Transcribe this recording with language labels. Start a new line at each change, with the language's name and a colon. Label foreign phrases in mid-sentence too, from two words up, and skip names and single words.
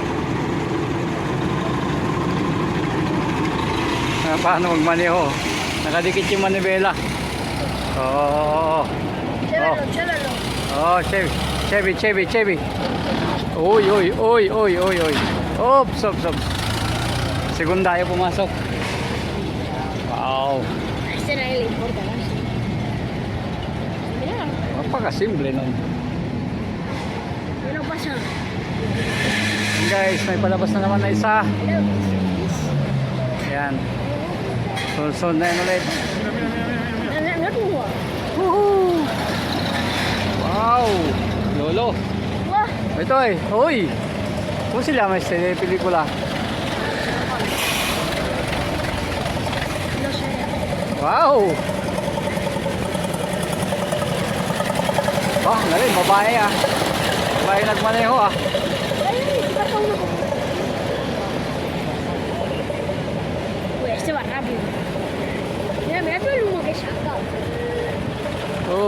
Filipino: Paano magmaneho? Nakadikit yung manibela. Oo. Chévalo. Oh, Chevy. Uy. Ops. Segunda tayo pumasok. Wow.
Spanish: A este nadie le importa, ¿no? Mira,
Filipino: Napakasimple nun.
Spanish: no pasa.
Filipino: Guys, may palabas na naman na isa.
Spanish: Mira,
Filipino: Yan. Sunod na yan ulit.
Spanish: mira cómo va.
Filipino: Woohoo! Wow! Lolo. Wah, Ito eh. Uy! Kung sila may pelikula.
Spanish: no sé.
Filipino: Wow! Oh, galing. Babae ah. Babae nagmaneho ah. Ay,
Spanish: pasa uno como... Uy, este va rápido. Mira todo el humo que saca. Oh.